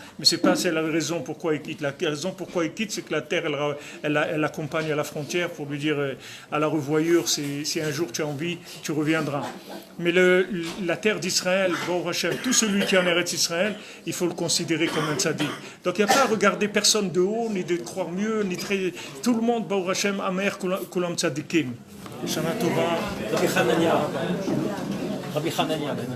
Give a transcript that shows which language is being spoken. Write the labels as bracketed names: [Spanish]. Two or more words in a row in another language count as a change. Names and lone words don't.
[French] Mais c'est la raison pourquoi il quitte. La raison pourquoi il quitte, c'est que la terre, elle l'accompagne à la frontière pour lui dire à la revoyure, si un jour tu as envie, tu reviendras. Mais la terre d'Israël, [Hebrew] ברוך השם, [French] tout celui qui est en Eretz Israël, il faut le considérer comme un tzaddik. Donc il n'y a pas à regarder personne de haut, ni de croire mieux, ni très... Tout le monde, [Hebrew] ברוך השם, אמר כולם צדיקים. שנה טובה. Rabbi Hanania.